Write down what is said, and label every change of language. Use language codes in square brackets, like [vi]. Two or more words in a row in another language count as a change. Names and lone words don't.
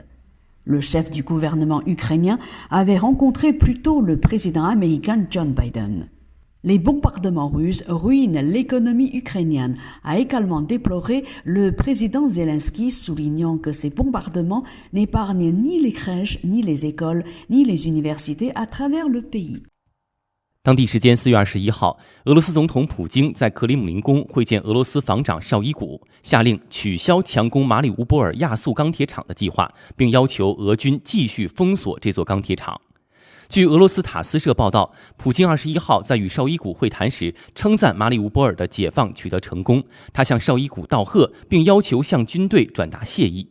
[fr] Le chef du gouvernement ukrainien avait rencontré plus tôt le président américain John Biden. Les bombardements russes ruinent l'économie ukrainienne, a également déploré le président Zelensky, soulignant que ces bombardements n'épargnent ni les crèches, ni les écoles, ni les universités à travers le pays. [zh] 当地时间4月21号，俄罗斯总统普京在克里姆林宫会见俄罗斯防长绍伊古，下令取消强攻马里乌波尔亚速钢铁厂的计划，并要求俄军继续封锁这座钢铁厂。据俄罗斯塔斯社报道，普京21号在与绍伊古会谈时称赞马里乌波尔的解放取得成功，他向绍伊古道贺，并要求向军队转达谢意。